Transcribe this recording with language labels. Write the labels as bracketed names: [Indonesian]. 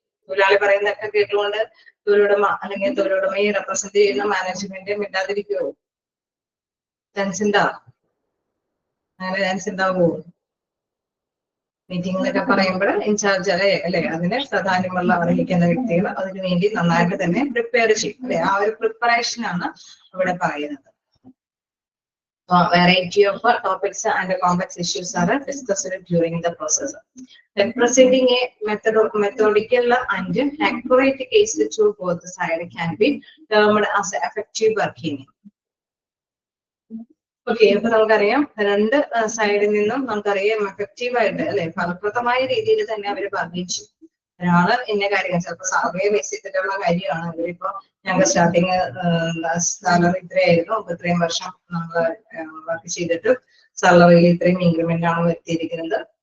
[Malayalam] തൊഴിലാളി പറയുന്നതൊക്കെ കേട്ടുകൊണ്ട് തൊഴിലുടമ അല്ലെങ്കിൽ തൊഴിലുടമയെ റെപ്രസെന്റ് ചെയ്യുന്ന മാനേജ്മെന്റ് മിണ്ടാതിരിക്കുവോ? ചാൻസ് ഉണ്ടാ? അങ്ങനെ ചാൻസ് ഉണ്ടാവുമോ? മീറ്റിംഗിലൊക്കെ പറയുമ്പോൾ ഇൻചാർജ് അല്ലെ അതിന് പ്രാധാന്യമുള്ള അറിയിക്കുന്ന വ്യക്തികൾ അതിനു വേണ്ടി നന്നായിട്ട് തന്നെ പ്രിപ്പയർ ചെയ്യും അല്ലെ. ആ ഒരു പ്രിപ്പറേഷൻ ആണ് ഇവിടെ പറയുന്നത്. [English] Variety of topics and complex issues are discussed during the process. Representing a methodical and accurate case to both sides can be termed as effective bargaining. [Malayalam] Okay, അപ്പൊ നമുക്കറിയാം രണ്ട് സൈഡിൽ നിന്നും നമുക്കറിയാം എഫക്റ്റീവ് ആയിട്ട് അല്ലെ ഫലപ്രദമായ രീതിയിൽ തന്നെ അവര് പറഞ്ഞു. ഒരാള് ഇന്ന കാര്യങ്ങൾ ചിലപ്പോൾ സർവേ ബേസ് ചെയ്തിട്ടുള്ള കാര്യമാണ്. ഇവരിപ്പോ ഞങ്ങൾ സ്റ്റാർട്ടിങ് സാലറി ഇത്രയായിരുന്നു, അപ്പൊ ഇത്രയും വർഷം നമ്മൾ വർക്ക് ചെയ്തിട്ട് സാലറിയിൽ ഇത്രയും ഇൻക്രിമെന്റ് ആണ് വരുത്തിയിരിക്കുന്നത്